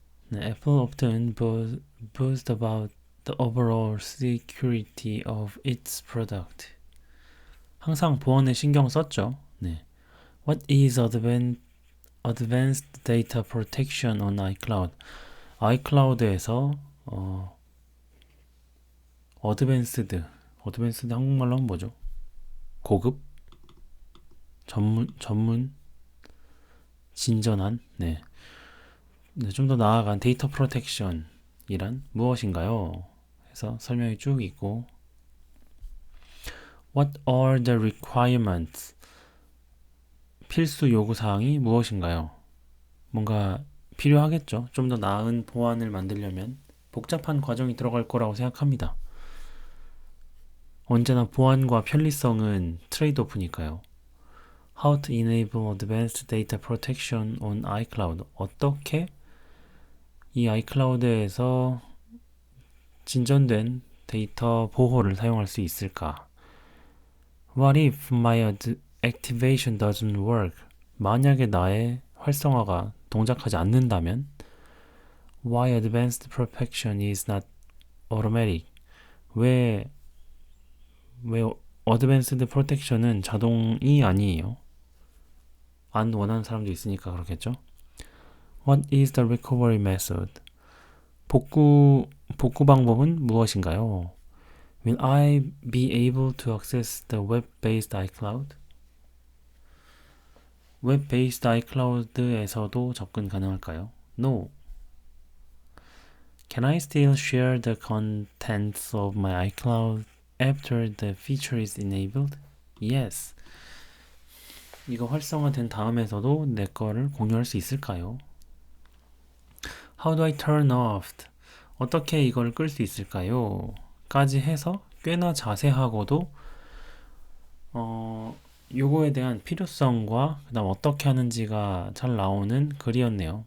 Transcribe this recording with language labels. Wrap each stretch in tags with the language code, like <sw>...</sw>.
<en>네, Apple often boasts about the overall security of its product.</en> <ko>항상 보안에 신경 썼죠. 네.</ko> <en>What is advanced data protection on iCloud?</en> <ko>iCloud에서 어드밴스드 한국말로 하면 뭐죠? 고급? 전문? 진전한? 네. 좀 더 나아간 데이터 프로텍션이란 무엇인가요? 해서 설명이 쭉 있고</ko> <en>What are the requirements?</en> <ko>필수 요구사항이 무엇인가요? 뭔가 필요하겠죠. 좀 더 나은 보안을 만들려면 복잡한 과정이 들어갈 거라고 생각합니다. 언제나 보안과 편리성은 트레이드오프니까요.</ko> <en>How to enable advanced data protection on iCloud.</en> <ko>어떻게 이 iCloud에서 진전된 데이터 보호를 사용할 수 있을까?</ko> <en>What if my activation doesn't work?</en> <ko>만약에 나의 활성화가 동작하지 않는다면?</ko> <en>Why advanced protection is not automatic?</en> <ko>왜 advanced protection은 자동이 아니에요? 안 원하는 사람도 있으니까 그렇겠죠?</ko> <en>What is the recovery method?</en> <ko>복구 방법은 무엇인가요?</ko> <en>Will I be able to access the web-based iCloud?</en> <ko>웹-based iCloud에서도 접근 가능할까요?</ko> <en>No. Can I still share the contents of my iCloud after the feature is enabled? Yes.</en> <ko>이거 활성화된 다음에서도 내 거를 공유할 수 있을까요?</ko> <en>How do I turn off?</en> <ko>어떻게 이걸 끌 수 있을까요? 까지 해서 꽤나 자세하고도 요거에 대한 필요성과 그다음 어떻게 하는지가 잘 나오는 글이었네요.</ko>